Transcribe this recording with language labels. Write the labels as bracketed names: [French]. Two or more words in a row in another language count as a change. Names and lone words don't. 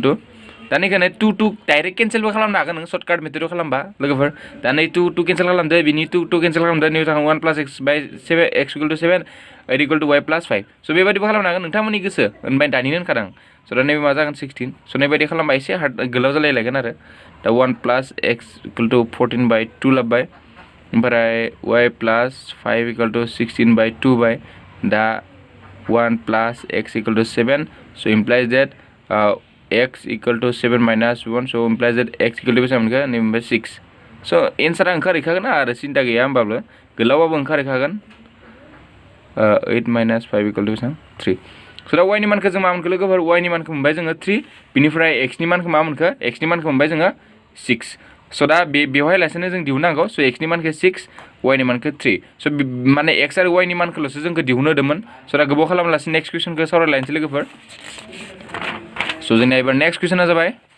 [Bodo] टु दा नैखाने 2 डाइरेक्ट केन्सेलबो खालामनो हागोन नों [English] shortcut method-ao [Bodo] खालामबा लोगोफोर दा नै 2 केन्सेल खालामदो बिनि 2 केन्सेल खालामदो नै 1 + x / 7 x = 7 = y + 5 स' बेबायदिबो खालामनो हागोन नोंथांमोननि गोसो होनबाय दानिनो होनखादों स' दा नैबे मा जागोन 16 स' नैबायदि खालामबा एसे हार्ड गोलाव जालायलायगोन आरो दा 1 + x = 14/2 लाबबाय ओमफ्राय y + 5 = 16/2 दा 1 + x = 7 स' [English] implies that [Bodo] x = 7 - 1 स' [English] implies that [Bodo] x = बेसेबां मोनखो नैबे 6 स' एन्सारा ओंखारहैखागोन आरो सिन्था गैया होमबाबो गोलावबाबो ओंखारहैखागोन 8 - 5 = बेसेबां 3 स' दा y नि मानखौ जों मा मोनखो लोगोफोर y नि मानखौ मोनबाय जोङो 3 बिनिफ्राय x नि मानखौ मा मोनखो x नि मानखौ मोनबाय जोङो 6 स' दा बेवहाय लासैनो जों दिहुननांगौ स' x नि मानखौ 6 y नि मानखौ 3 स' माने x आरो y नि मानखौल'सो जोंखौ दिहुननो होदोंमोन स' दा गोबाव खालामालासे [English] next question-khou [Bodo] सावरायलायनोसै लोगोफोर स' जोंना एबार [English] next question-a [Bodo] जाबाय